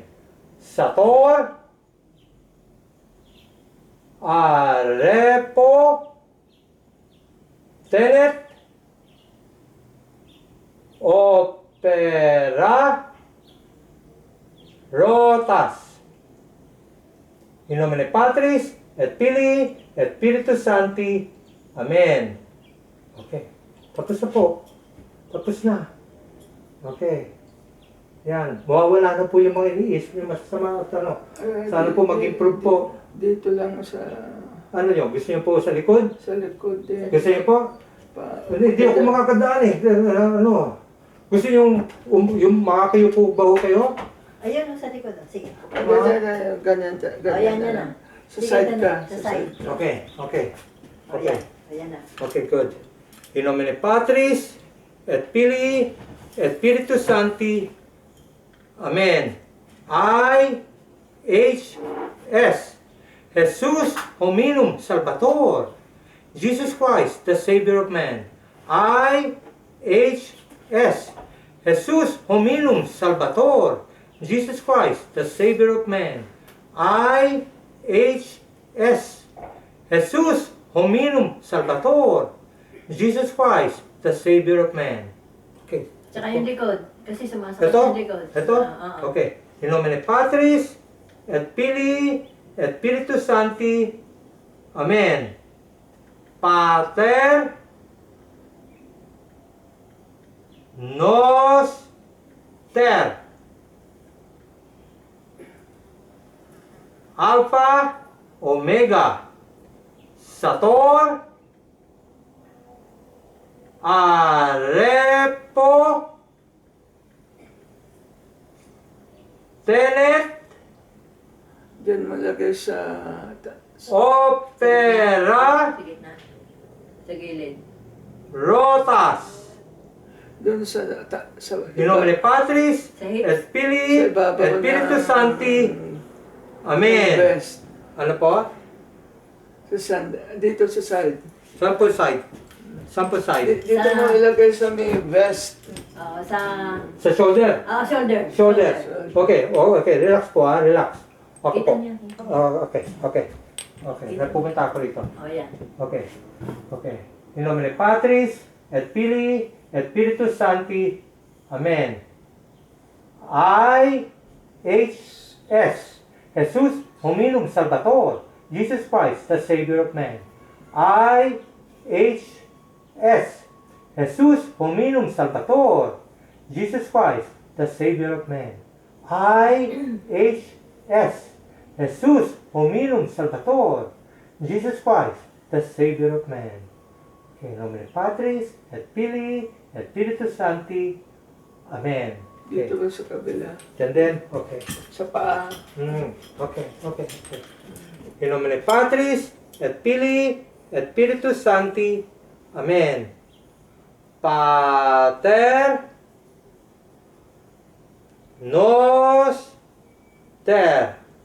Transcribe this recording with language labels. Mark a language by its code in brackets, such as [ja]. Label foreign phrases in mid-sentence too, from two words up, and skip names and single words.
[la] Sator Arepo Tenet Opera Rotas. In nomine Patris, et Filii, et Spiritus Sancti. [tl] Amen. Okay. Tapos na po. Tapos na. Okay. Yan. Mawawala na po yung mga iniisip yung masasama at ano. Sana po mag-improve po. Dito lang sa... Ano nyo? Gusto nyo po sa likod? Sa likod din. Gusto nyo po? Hindi ako makakadaan eh. Ano? Gusto nyo yung makakayo po ba kayo? Ayun, sa likod. Sige. Ganyan. Ayan yan na. Sa side ka. Sa side. Okay. Ayan na. [en] Okay, good. [la] In nomine Patris, et Filii, et Spiritus Sancti. Amen. I-H-S. Jesus hominum salvator. [en] Jesus Christ, the Savior of man. [la] I-H-S. Jesus hominum salvator. [en] Jesus Christ, the Savior of man. [la] I-H-S. Jesus hominum salvator. [en] Jesus Christ, the Savior of man. [tl] Okay. Tsaka yung likod. Kasi sumasakit Ito? yung likod. Ito? Okay. [la] In nomine Patris, et Filii, et Spiritus Sancti. Amen. Pater Noster Alpha Omega. Sator. Arepo. Tenet. [tl] Diyan malagay sa... [la] Opera. [tl] Sa gitna. Sa gilid. [la] Rotas. [tl] Doon sa... [la] In nomine Patris, [tl] Sa hip. [la] et Filii, [tl] Sa ibabaw [la] et Spiritus [tl] ng- [la] Sancti. Amen. [tl] West. Ano po? Dito sa side. [en] Sample side. Sample side. [tl] Dito Sa- mo ilagay sa may vest. Oo, sa... Sa shoulder. Shoulder. Shoulder. Okay. Oh, okay. Relax po ha. Relax. Okay Kita po. niya. Oh, okay. Okay. Okay. Pupunta ako rito. Oh, yan. Okay. Okay. [la] In nomine Patris, et Filii, et Spiritus Sancti. Amen. I.H.S. Jesus hominum salvator. [en] Jesus Christ, the Savior of man. [la] I.H.S. Jesus hominum salvator. [en] Jesus Christ, the Savior of man. [la] I.H.S. Jesus hominum salvator. [en] Jesus Christ, the Savior of man. [la] Okay, in nomine Patris, et Filii, et Spiritus Sancti. Amen. Okay. [tl] Dito ba sa kabila? [en] And then, okay. [tl] Sa paa. Okay. [la] In nomine Patris, et Filii, et Spiritus Sancti. Amen. Pater Noster.